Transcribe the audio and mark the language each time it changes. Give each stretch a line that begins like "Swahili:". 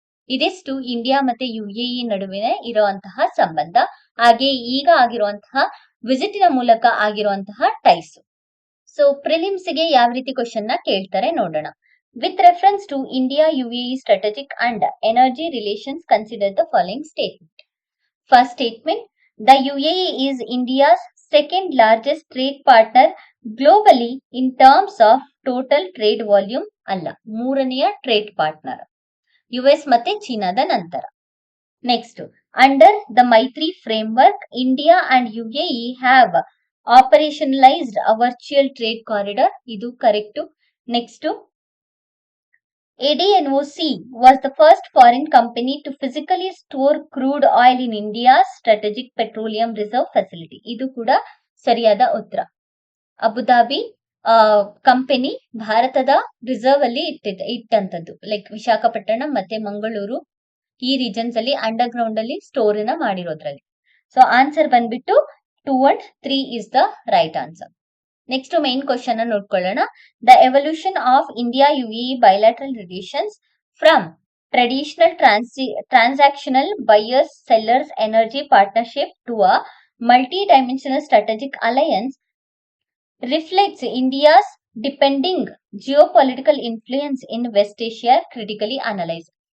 Kannada: ಇದಿಷ್ಟು ಇಂಡಿಯಾ ಮತ್ತೆ UAE ನಡುವಿನ ಇರುವಂತಹ ಸಂಬಂಧ, ಹಾಗೆ ಈಗ ಆಗಿರುವಂತಹ ವಿಸಿಟಿನ ಮೂಲಕ ಆಗಿರುವಂತಹ ಟೈಸ್. ಸೊ ಪ್ರಿಲಿಮ್ಸ್ ಗೆ ಯಾವ ರೀತಿ ಕ್ವಶನ್ ನ ಕೇಳ್ತಾರೆ ನೋಡೋಣ.
English: With reference to India UAE strategic and energy relations consider the following statement. First statement, the UAE is India's second largest trade partner globally in terms of total trade volume.
Kannada: ಅಲ್ಲ, ಮೂರನೆಯ trade partner US ಮತ್ತೆ ಚೀನಾದ ನಂತರ.
English: Next, under the Maitri framework India and UAE have operationalised a virtual trade corridor.
Kannada: ಇದು correct.
English: Next, ADNOC was the first foreign company to physically store crude oil in India's strategic petroleum reserve facility.
Kannada: ಇದು ಕೂಡ ಸರಿಯಾದ ಉತ್ತರ. Abu Dhabi company ಭಾರತದ reserve ಅಲ್ಲಿ ಇಟ್ಟಂತದ್ದು, like Visakhapatnam ಮತ್ತೆ ಮಂಗಳೂರು ಈ regions ಅಲ್ಲಿ ಅಂಡರ್ ಗ್ರೌಂಡ್ ಅಲ್ಲಿ ಸ್ಟೋರ್ ನ ಮಾಡಿರೋದ್ರಲ್ಲಿ.
English: so answer
Kannada: ಬಂದ್ಬಿಟ್ಟು
English: 2 and 3 is the right answer.
Kannada: Next main question ಅನ್ನು ನೋಡ್ಕೊಳ್ಳೋಣ.
English: The evolution of India UAE bilateral relations from traditional transactional buyers sellers energy partnership to a multi dimensional strategic alliance reflects India's depending geopolitical influence in West Asia critically analyse.